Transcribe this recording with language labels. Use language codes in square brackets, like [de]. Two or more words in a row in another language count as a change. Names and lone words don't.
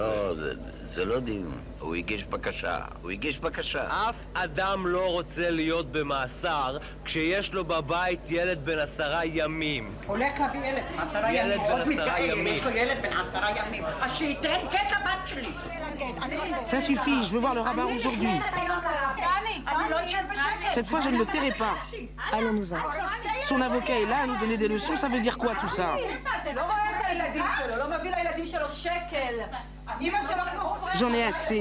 [he] לא, זה לא דיון. הוא הגיש בקשה. אף אדם לא רוצה להיות במאסר כשיש לו בבית ילד בן 10 ימים. הולך להביא ילד בן 10 ימים. ילד בן 10 ימים. יש לו ילד בן 10 ימים. אז שייתן קטע בת שלי. [fr] Ça suffit, je veux voir le rabbin aujourd'hui. Cette fois, je ne le tairai pas. Allons-nous-en. Son avocat est là à nous donner des leçons, ça veut dire quoi tout ça? J'en ai assez.